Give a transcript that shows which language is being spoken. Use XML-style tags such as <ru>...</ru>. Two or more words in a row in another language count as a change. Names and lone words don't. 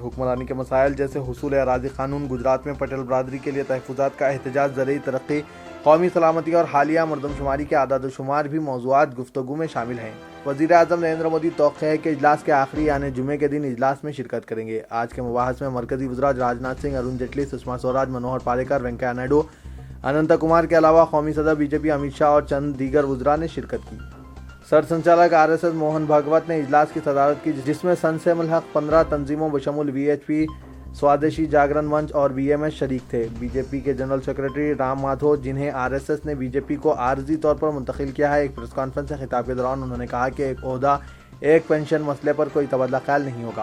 <ur>حکمرانی کے مسائل جیسے حصول اراضی قانون، گجرات میں پٹیل برادری کے لیے تحفظات کا احتجاج، زرعی ترقی، قومی سلامتی اور حالیہ مردم شماری کے اعداد و شمار بھی موضوعات گفتگو میں شامل ہیں۔ وزیر اعظم نریندر مودی توقع ہے کہ اجلاس کے آخری یعنی جمعے کے دن اجلاس میں شرکت کریں گے۔ آج کے مباحث میں مرکزی وزراء راجناتھ سنگھ، ارون جیٹلی، سشما سوراج، منوہر پاریکر، وینکیا نائیڈو، اننت کمار کے علاوہ قومی صدر بی جے پی امت شاہ اور چند دیگر وزراء نے شرکت کی۔ سرسنچالک آر ایس ایس موہن بھاگوت نے اجلاس کی صدارت کی، جس میں سن سے ملحق 15 تنظیموں بشمول وی ایچ پی، سوادیشی جاگرن منچ اور بی ایم ایس شریک تھے۔ بی جے پی کے</ur> <en>general secretary</en> <ur>رام مادھو، جنہیں آر ایس ایس نے بی جے پی کو عارضی طور پر منتقل کیا ہے، ایک</ur> <en>press conference</en> <ur>سے خطاب کے دوران انہوں نے کہا کہ ایک عہدہ، ایک پنشن مسئلے پر کوئی تبادلہ خیال نہیں ہوگا۔</ur>